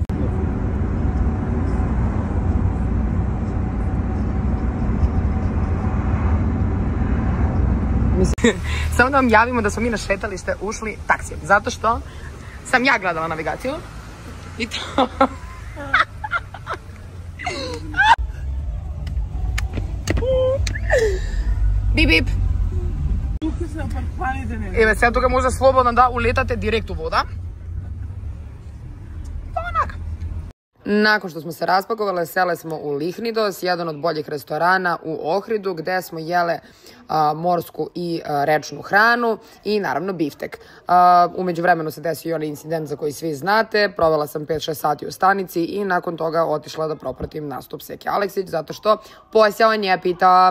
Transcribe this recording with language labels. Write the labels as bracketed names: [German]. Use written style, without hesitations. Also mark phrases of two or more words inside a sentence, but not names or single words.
[Serbian] Samo da vam javimo da smo mi na šetalište ušli taksijem, zato što sam ja gledala navigaciju i to... Bip, bip. Evo, sad [Macedonian] тука може слободно да улетате директ у вода. [Serbian] Onak. Nakon što smo se raspakovali, sele smo u Lihnidos, jedan od boljih restorana u Ohridu, gde smo jele morsku i rečnu hranu i naravno biftek. Umeđu vremenu se desio i onaj incident za koji svi znate, provela sam 5-6 sati u stanici i nakon toga otišla da propratim nastup Seke Aleksić, zato što posao nje pita.